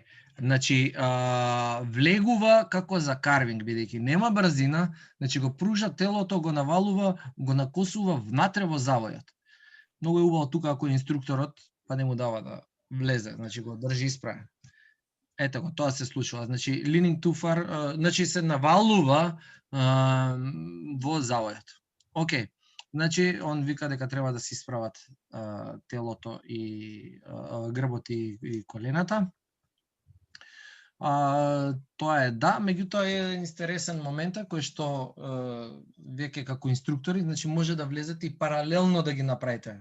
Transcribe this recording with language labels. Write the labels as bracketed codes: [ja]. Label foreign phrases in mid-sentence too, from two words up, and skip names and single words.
[mk] Значи, влегува како за карвинг, бидејќи нема брзина, значи го пружа телото, го навалува, го накосува внатре во завојот. Многу е убаво тука ако инструкторот па не му дава да влезе, значи го држи исправен. Ете го, тоа се случува. Значи, [en] leaning too far, [mk] значи се навалува во завојот. Океј. Значи, он вика дека треба да се исправат телото и грбот и колената. Тоа е да, меѓутоа е интересен момент кој што веќе како инструктори, значи може да влезете и паралелно да ги направите.